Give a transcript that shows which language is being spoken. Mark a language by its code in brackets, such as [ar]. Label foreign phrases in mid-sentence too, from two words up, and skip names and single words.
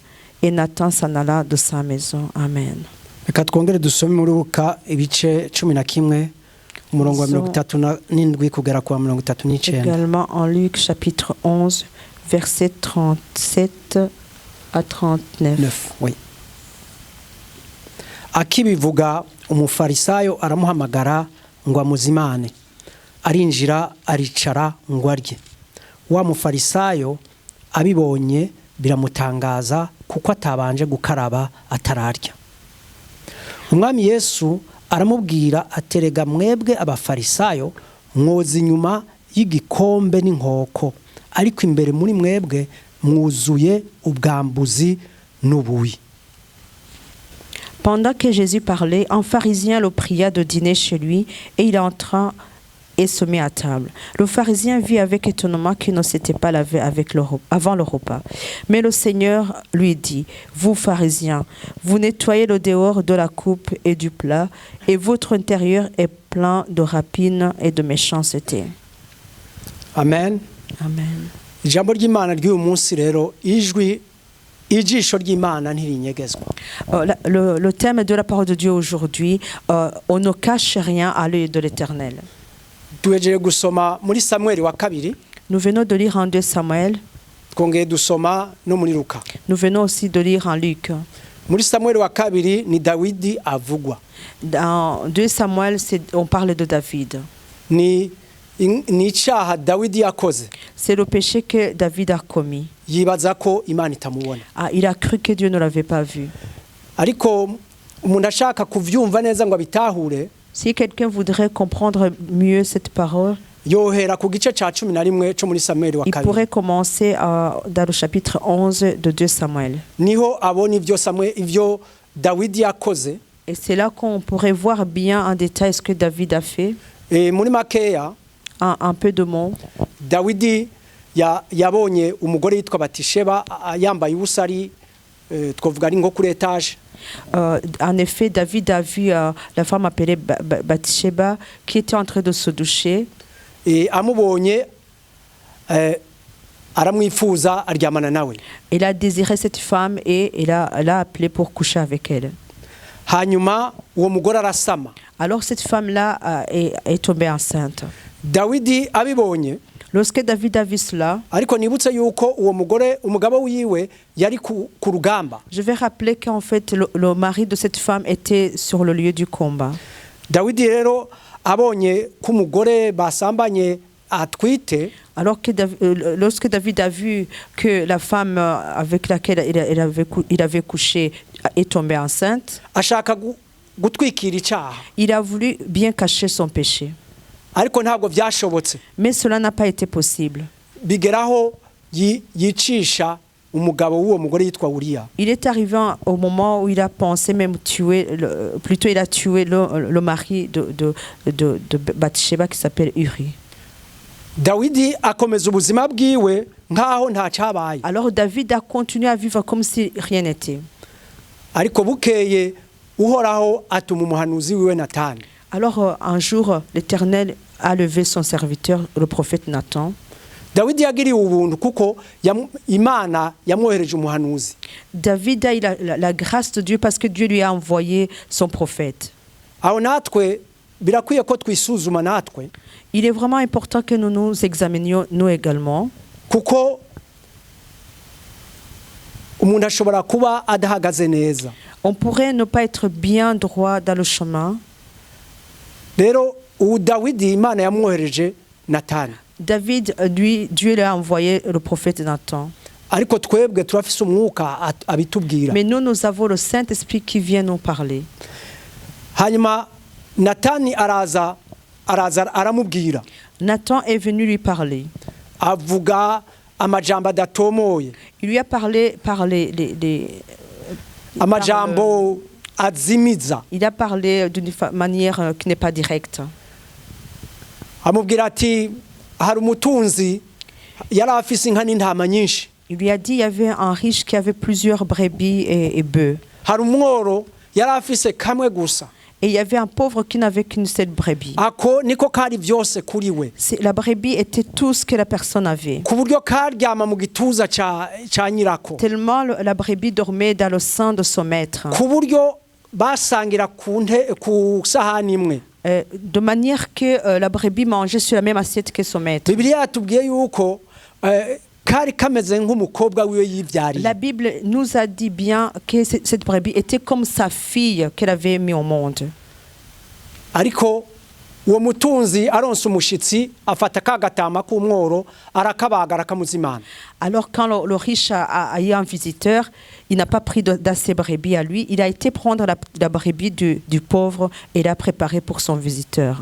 [fr] Et Nathan s'en alla de sa maison. Amen. Également en Luc chapitre 11, versets 37 à 39. Oui. [rn] Akibivuga umufarisayo aramuhamagara ngo amuzimane, arinjira aricara ngo arye. Wa mufarisayo abibonye biramutangaza kuko atabanje gukaraba atararya. Umwami Yesu aramubwira aterega mwebwe abafarisayo mwoza inyuma y'igikombe n'inkoko, ariko imbere muri mwebwe mwuzuye ubwambuzi n'ubuyi. [fr] Pendant que Jésus parlait, un pharisien le pria de dîner chez lui et il entra et se mit à table. Le pharisien vit avec étonnement qu'il ne s'était pas lavé avant le repas. Mais le Seigneur lui dit, « Vous, pharisiens, vous nettoyez le dehors de la coupe et du plat, et votre intérieur est plein de rapines et de méchanceté. » amen. Amen. [rn] Ijambo ry'Imana ry'uyu munsi rero ijisho ry'Imana ntirinyegezwa. [fr] Le thème de la parole de Dieu aujourd'hui, on ne cache rien à l'œil de l'Éternel. [rn] Tuwejeje gusoma muri Samueli wa kabiri. [fr] Nous venons de lire en 2 Samuel. [rn] Twongeye dusoma no muri Luka. [fr] Nous venons aussi de lire en Luc. [rn] Muri Samueli wa kabiri ni Dawidi avugwa. [fr] Dans 2 Samuel, on parle de David. [rn] Ni icyaha Dawidi yakoze. [fr] C'est le péché que David a commis. [rn] Yibaza ko Imana itamubona. [fr] Il a cru que Dieu ne l'avait pas vu. [rn] Ariko umuntu ashaka kuvyumva neza ngo abitahure. [fr] Si quelqu'un voudrait comprendre mieux cette parole, [rn] yohera ku gice ca 11 cyo muri Samueli wa [fr] il [rn] kabiri. [fr] pourrait commencer dans le chapitre 11 de 2 Samuel. [rn] Niho abona ivyo Dawidi yakoze. [fr] Et c'est là qu'on pourrait voir bien en détail ce que David a fait. [rn] Et muri makeya [fr] un peu de mots. [rn] Dawidi yabonye umugore yitwa Batisheba yambaye ubusari twovuga ari nko kuri etage. [fr] En effet, David a vu la femme appelée Bathsheba qui était en train de se doucher. [rn] Et amubonye aramwifuza aryamana nawe. [fr] Il a désiré cette femme et il a appelé pour coucher avec elle. [rn] Hanyuma uwo mugore arasama. [fr] Alors cette femme-là est tombée enceinte. [rn] Dawidi abibonye. [fr] Lorsque David a vu cela, [rn] ariko nibutse yuko uwo mugore umugabo wiwe yari ku rugamba. [fr] Je vais rappeler qu'en fait le mari de cette femme était sur le lieu du combat. [rn] Dawidi rero abonye ko umugore basambanye atwite. [fr] Alors que lorsque David a vu que la femme avec laquelle il avait couché est tombée enceinte, [rn] ashaka gutwikira icyaha. [fr] Il a voulu bien cacher son péché. [rn] Ariko ntabwo byashobotse. [fr] Mais cela n'a pas été possible. [rn] Bigeraho yicisha umugabo w'uwo mugore yitwa Uriya. [fr] Il est arrivé au moment où il a pensé même tuer, plutôt il a tué le mari de Bathsheba qui s'appelle Uri. [rn] Dawidi akomeza ubuzima bwiwe nkaho nta cyabaye. [fr] Alors David a continué à vivre comme si rien n'était. [rn] Ariko bukeye uhoraho atuma umuhanuzi wiwe Natani. [fr] Alors un jour l'Éternel a levé son serviteur le prophète Nathan. [rn] Dawidi yagiriwe ubuntu kuko Imana yamwohereje umuhanuzi. [fr] David a eu la grâce de Dieu parce que Dieu lui a envoyé son prophète. [rn] Aho natwe birakwiye ko twisuzuma natwe. [fr] Il est vraiment important que nous nous examinions nous également. [rn] Kuko umuntu ashobora kuba adahagaze neza. [fr] On pourrait ne pas être bien droit dans le chemin. [rn] Rero Dawidi Imana yamwohereje Natani. [fr] David, lui, Dieu lui a envoyé le prophète Nathan. [rn] Ariko twebwe turafise umwuka abitubwira. [fr] Mais nous avons le Saint-Esprit qui vient nous parler. [rn] Hanyuma Natani araza aramubwira. [fr] Nathan est venu lui parler. [rn] Avuga amajambo adatomoye. [fr] Il lui a parlé [rn] amajambo azimiza. [fr] Il a parlé d'une manière qui n'est pas directe. [rn] Amubwira ati hari umutunzi yari afise inka n'intama nyinshi. [fr] Il lui a dit il y avait un riche qui avait plusieurs brebis et bœufs. [rn] Hari umworo yari afise kamwe gusa. [fr] Et il y avait un pauvre qui n'avait qu'une seule brebis. [rn] Ako niko kari vyose kuri we. [fr] La brebis était tout ce que la personne avait. [rn] Ku buryo karyama mu gituza ca nyirako. [fr] Tellement la brebis dormait dans le sein de son maître. [rn] Ku buryo basangira ku sahani imwe. [fr] De manière que la brebis mangeait sur la même assiette que son maître. [rn] Bibiliya yatubwiye yuko kari kameze nk'umukobwa wiwe yivyariye. [fr] La Bible nous a dit bien que cette brebis était comme sa fille qu'elle avait mis au monde. [rn] Ariko uwo mutunzi aronse umushitsi afata kagatama k'umworo arakabagara kamuzimana. [fr] Alors quand le riche a eu un visiteur, il n'a pas pris d'assez brebis à lui, il a été prendre la brebis du pauvre et l'a préparé pour son visiteur.